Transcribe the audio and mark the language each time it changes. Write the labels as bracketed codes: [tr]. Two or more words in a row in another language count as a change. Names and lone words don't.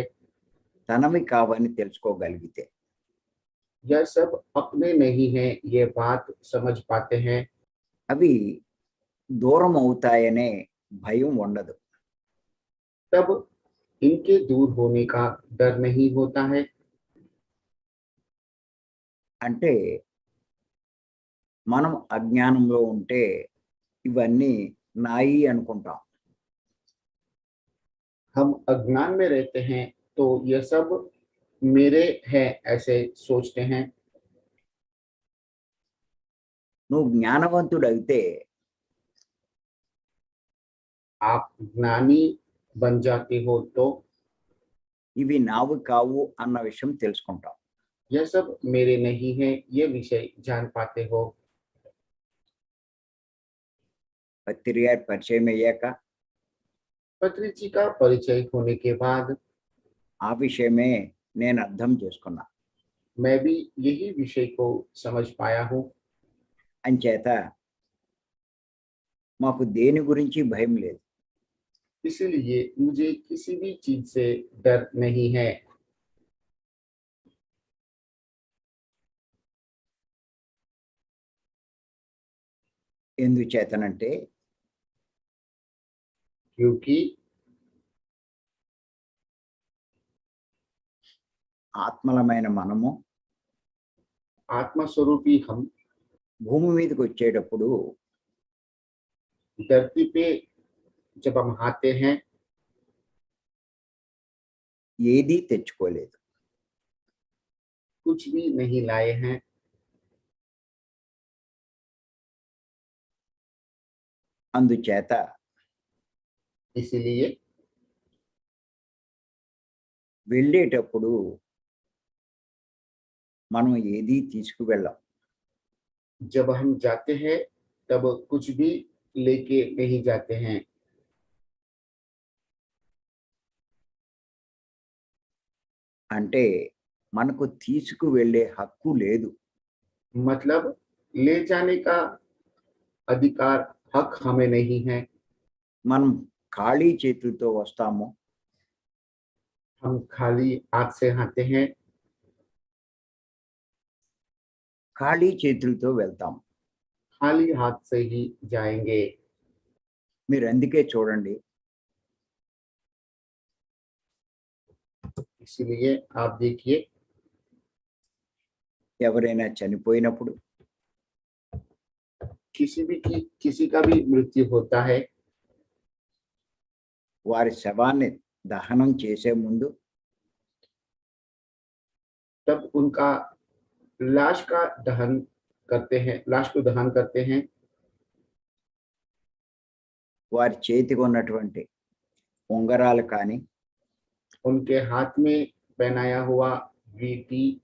[te] తనవి కావని తెలుసుకోగలిగితే [hi] यह सब अपने नहीं है, ये बात समझ पाते हैं, [te] అవి దూరం అవుతాయనే భయం ఉండదు. [hi] तब इनके दूर होने का डर नहीं होता है। [te] అంటే మనం అజ్ఞానంలో ఉంటే ఇవన్నీ నాయి అనుకుంటాం. [hi] हम अज्ञान में रहते हैं तो यह सब मेरे हैं ऐसे सोचते हैं। [te] నువ్వు జ్ఞానవంతుడైతే [hi] आप ज्ञानी बन जाते हो तो [te] ఇవి నావి కావు అన్న విషయం తెలుసుకుంటాం. [hi] यह सब मेरे नहीं है, ये विषय जान पाते हो। [te] పత్రి గారి పరిచయం అయ్యాక [hi] पत्री जी का परिचय होने के बाद [te] ఆ విషయమే నేను అర్థం చేసుకున్నా. [hi] मैं भी यही विषय को समझ पाया हूँ। [te] అంచేత మాకు దేని గురించి భయం లేదు. [hi] इसीलिए मुझे किसी भी चीज से डर नहीं है। [te] ఎందుచేతనంటే [hi] क्योंकि [te] ఆత్మలమైన మనము [hi] आत्मस्वरूपी हम [te] భూమి మీదకి వచ్చేటప్పుడు [hi] धरती पे जब हम आते हैं [te] ఏదీ తెచ్చుకోలేదు. [hi] कुछ भी नहीं लाए हैं। [te] అందుచేత [hi] इसीलिए [te] వెళ్ళేటప్పుడు మనం ఏదీ తీసుకువెళ్ళం. [hi] जब हम जाते हैं तब कुछ भी लेके नहीं जाते हैं। [te] అంటే మనకు తీసుకువెళ్ళే హక్కు లేదు. [hi] मतलब ले जाने का अधिकार हक हमें नहीं है। [te] మనం ఖాళీ చేతులతో వస్తాము, [hi] हम खाली हाथ से आते हैं, [te] ఖాళీ చేతులతో వెళ్తాము. [hi] खाली हाथ से ही जाएंगे। [te] మీరు అందుకే చూడండి, [hi] इसीलिए आप देखिए, [te] ఎవరైనా చనిపోయినప్పుడు [hi] किसी का भी मृत्यु होता है, [te] వారి శవాన్ని దహనం చేసే ముందు [hi] तब उनका लाश का दहन करते हैं, लाश को दहन करते हैं। [te] వారి చేతికి ఉన్నటువంటి ఉంగరాలు కానీ, [hi] उनके हाथ में पहनाया हुआ वीटी,